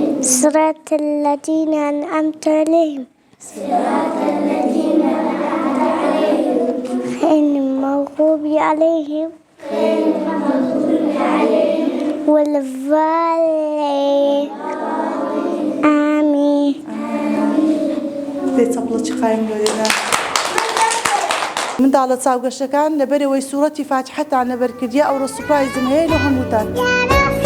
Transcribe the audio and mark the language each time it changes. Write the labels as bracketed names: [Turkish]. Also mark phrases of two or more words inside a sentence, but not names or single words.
[Arabic] صراط الذين أنعمت عليهم. صراط الذين أنعمت عليهم. غير المغضوب عليهم. غير المغضوب عليهم. ولا الضالين. آمين. [Central Kurdish] دەی چەپڵە چی قایم لێرە منداڵە چاوگەشتەکان لەبەرەوەی سوورەتی فاتحەتان لەبەر کردیە ئەوڕۆ سوپرایزم هەیە لە هەمووتان.